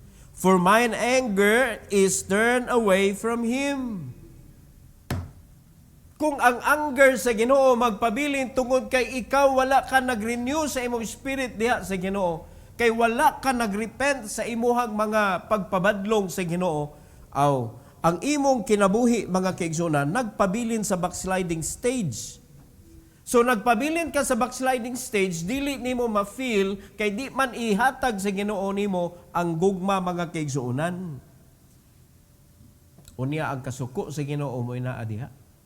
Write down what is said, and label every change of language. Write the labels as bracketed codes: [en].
[en] For mine anger is turned away from him. [ceb] Kung ang anger sa Ginoo magpabilin tungod kay ikaw wala ka nag-renew sa imong spirit diha sa Ginoo, kay wala ka nag-repent sa imuhang mga pagpabadlong sa Ginoo, ang imong kinabuhi mga kaigsunan nagpabilin sa backsliding stage. So nagpabilin ka sa backsliding stage, dili nimo ma-feel kay di man ihatag sa Ginoo nimo ang gugma mga kaigsunan. Unya ang kasuko sa Ginoo mo ina diha.